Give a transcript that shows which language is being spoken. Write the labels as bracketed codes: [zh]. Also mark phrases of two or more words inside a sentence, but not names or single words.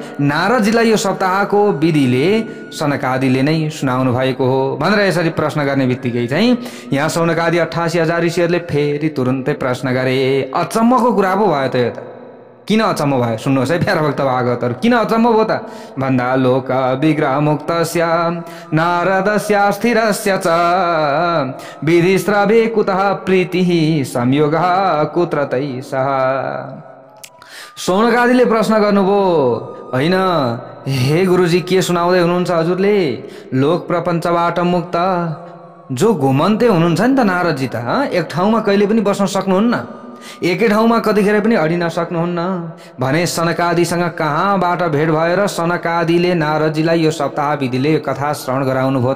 [ne] नारदजीलाई यो सप्ताहको विधिले सनकादिले नै सुनाउनु भएको हो भनेर यसरी प्रश्न गर्ने बित्तिकै चाहिँ यहाँ सौनकादि 88,000 ऋषिहरूले फेरि तुरुन्तै प्रश्न गरे। अचम्मको कुरा पो भयो त यो त। किन अचम्म भयो सुन्नुहोस् है प्यारा भक्त भागवतहरू, किन अचम्म भयो त भन्दा [sa] लोक विग्रह मुक्तस्य नारदस्य स्थिरस्य च विधिस्रवे कुतः प्रीतिः संयोगः कुत्र तैसः। [ne] सौनकादिले प्रश्न गर्नुभयो, होइन हे गुरुजी के सुनाउँदै हुनुहुन्छ हजुरले? लोक प्रपञ्चबाट मुक्त जो घुमन्ते हुनुहुन्छ नि त नारदजी त, एक ठाउँमा कहिले पनि बस्न सक्नुहुन्न, एकै ठाउँमा कतिखेर पनि अडिन सक्नुहुन्न भने सनकादिसँग कहाँबाट भेट भएर सनकादिले नारदजीलाई यो सप्ताह विधिले यो कथा श्रवण गराउनु भयो त?